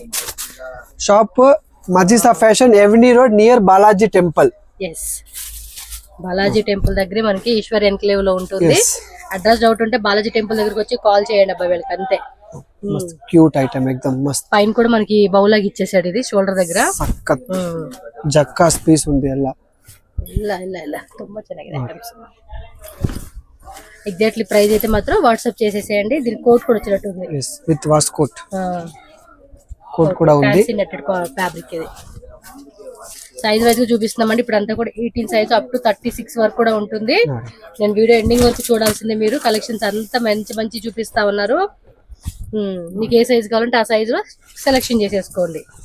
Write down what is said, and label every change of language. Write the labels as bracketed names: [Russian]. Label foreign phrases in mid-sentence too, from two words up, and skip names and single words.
[English] shop Majisa Fashion Avenue road near Balaji Temple [Telugu] yes బాలాజీ టెంపుల్ దగ్గరే మనకి ఈశ్వర్ ఎన్క్లేవ్ లో ఉంటుంది అడ్రస్ డౌట్ ఉంటే బాలాజీ టెంపుల్ దగ్గరికి వచ్చి కాల్ చేయండి అబ్బాయి వీళ్ళకి అంతే [Hindi] మస్త్ [English] cute item [Hindi] एकदम मस्त [Telugu] పైన కూడా మనకి బౌల్ లాగా ఇచ్చేసాడు ఇది షోల్డర్ దగ్గర సక్కత్ జక్కాస్ పీస్ ఉంది ಎಲ್ಲ [Kannada] ಇಲ್ಲ ತುಂಬಾ ಚೆನ್ನಾಗಿದೆ [Telugu] ఐటమ్స్ [English] exactly price [Telugu] అయితే మాత్రం వాట్సాప్ చేసేసేయండి దీని కోట్ కూడా వచ్చినట్టు ఉంది yes [English] with wash coat [Telugu] కూడా ఉంది [English] fancy netted fabric [Telugu] ఇది [English] size wise [Telugu] గా చూపిస్తున్నామండి ఇప్పుడు అంతా కూడా [English] 18 size up to 36 [Telugu] వరకు కూడా ఉంటుంది నేను [English] video ending [Telugu] వరకు చూడాల్సిందే మీరు కలెక్షన్స్ అంతా మంచి మంచి చూపిస్తా ఉన్నారు మీకు ఏ సైజ్ కావాలంటే ఆ సైజ్ లో సెలెక్షన్ చేసేసుకోండి